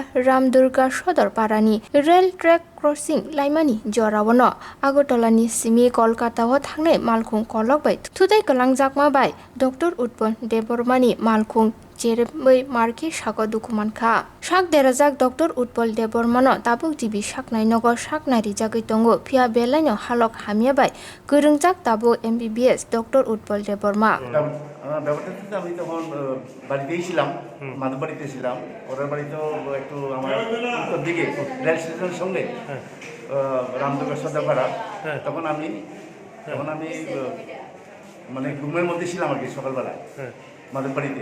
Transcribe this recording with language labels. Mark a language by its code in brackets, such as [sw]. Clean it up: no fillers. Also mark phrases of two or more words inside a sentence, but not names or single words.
[trp] ramdurga sodor parani [en] rail track crossing [trp] laimani jorawono agotolani simi kolkata o thangnai malkhung kolok bai thudai kulang jakma bai DR Utpal Debbarmani malkhung Jeremai marki sago dukumankha sak derajak DR Utpal Debbarmano tabuk jibi saknai nogo saknai rijagoi tongo pia belaino halok hamia bai gorongjak tabuk MBBS DR Utpal Debbarma [bn] ব্যাপারটা আমি তখন বাড়িতেই ছিলাম, মাদুর বাড়িতে ছিলাম। ওদের বাড়িতেও একটু আমার উত্তর দিকে রেল স্টেশনের সঙ্গে রামদুর্গা সদাপাড়া। তখন আমি মানে ঘুমের মধ্যে ছিলাম আর কি সকালবেলায় মাদুর বাড়িতে।